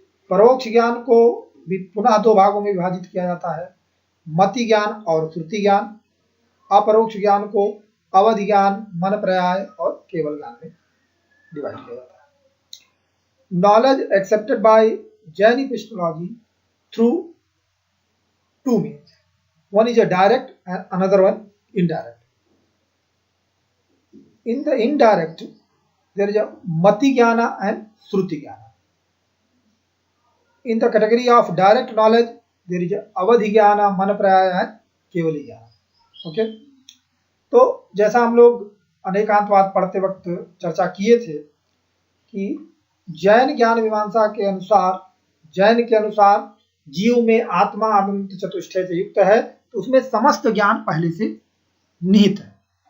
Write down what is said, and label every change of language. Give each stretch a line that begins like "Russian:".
Hindi: परोक्ष ज्ञान को भी पुनः दो भागों में विभाजित किया जाता है, मति ज्ञान और श्रुति ज्ञान। अपरोक्ष ज्ञान को अवधि ज्ञान, मन पर्याय और केवल ज्ञान में डिवाइड किया जाता है।
English: Knowledge accepted by Jain epistemology through two means. One is a direct and another one indirect. In the indirect, there is a Mati Jnana and Shruti Jnana. In the category of direct knowledge, there is a Avadhi Jnana, Manapraya and Kevali Jnana.
Hindi: Okay, तो जैसा हम लोग अनेकांतवाद पढ़ते वक्त चर्चा किए थे कि जैन ज्ञान मीमांसा के अनुसार, जैन के अनुसार जीव में आत्मा अनंत चतुष्टय से युक्त है, तो उसमें समस्त ज्ञान पहले से निहित है।